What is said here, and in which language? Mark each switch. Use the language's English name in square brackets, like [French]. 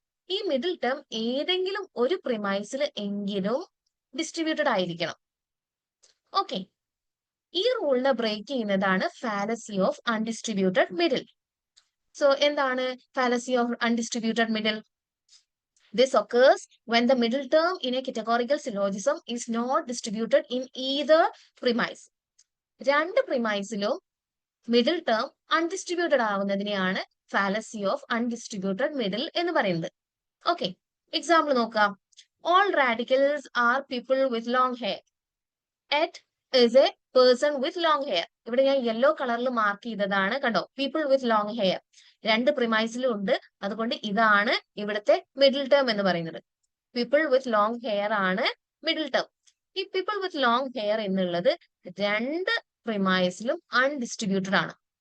[Malayalam] ഈ middle term ഏതെങ്കിലും ഒരു പ്രിമൈസിൽ എങ്കിലും ഡിസ്ട്രിബ്യൂട്ടഡ് ആയിരിക്കണം. ഓക്കെ, ഈ റൂളിനെ ബ്രേക്ക് ചെയ്യുന്നതാണ് fallacy of undistributed middle. So എന്താണ് fallacy of undistributed middle? [English] This occurs when the middle term in a categorical syllogism is not distributed in either premise. [Malayalam] രണ്ട് പ്രിമൈസിലും middle term undistributed ആവുന്നതിനെയാണ് fallacy of undistributed middle എന്ന് പറയുന്നത്. Okay, example നോക്കാം. [English] All radicals are people with long hair. At is a person with long hair. [Malayalam] ഇവിടെ ഞാൻ yellow കളറിൽ mark ചെയ്തതാണ്, കണ്ടോ, people with long hair. രണ്ട് പ്രിമൈസിലും ഉണ്ട്, അതുകൊണ്ട് ഇതാണ് ഇവിടുത്തെ മിഡിൽ ടേം എന്ന് പറയുന്നത്. പീപ്പിൾ വിത്ത് ലോങ് ഹെയർ ആണ് മിഡിൽ ടേം. ഈ പീപ്പിൾ വിത്ത് ലോങ് ഹെയർ എന്നുള്ളത് രണ്ട് പ്രിമൈസിലും അൺഡിസ്ട്രിബ്യൂട്ടഡ് ആണ്.